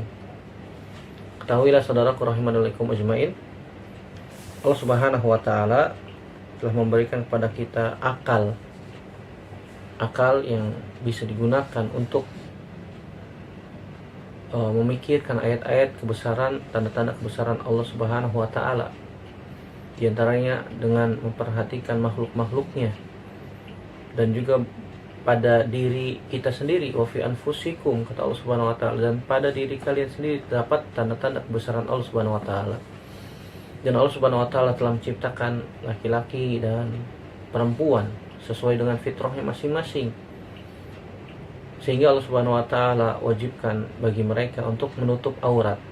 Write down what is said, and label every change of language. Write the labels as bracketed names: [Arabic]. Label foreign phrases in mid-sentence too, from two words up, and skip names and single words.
[Indonesian] Ketahuilah saudaraku [Arabic] رحمنا عليكم أجمعين, [Indonesian] Allah [Arabic] سبحانه وتعالى [Indonesian] telah memberikan kepada kita akal yang bisa digunakan untuk memikirkan ayat-ayat kebesaran, tanda-tanda kebesaran Allah [Arabic] سبحانه وتعالى. [Indonesian] Di antaranya dengan memperhatikan makhluk-makhluknya, dan juga pada diri kita sendiri, [Arabic] وفي أنفسكم, [Indonesian] kata Allah [Arabic] سبحانه وتعالى, [Indonesian] dan pada diri kalian sendiri terdapat tanda-tanda kebesaran Allah [Arabic] سبحانه وتعالى. [Indonesian] Dan Allah [Arabic] سبحانه وتعالى [Indonesian] telah menciptakan laki-laki dan perempuan sesuai dengan fitrahnya masing-masing, sehingga Allah [Arabic] سبحانه وتعالى [Indonesian] wajibkan bagi mereka untuk menutup aurat.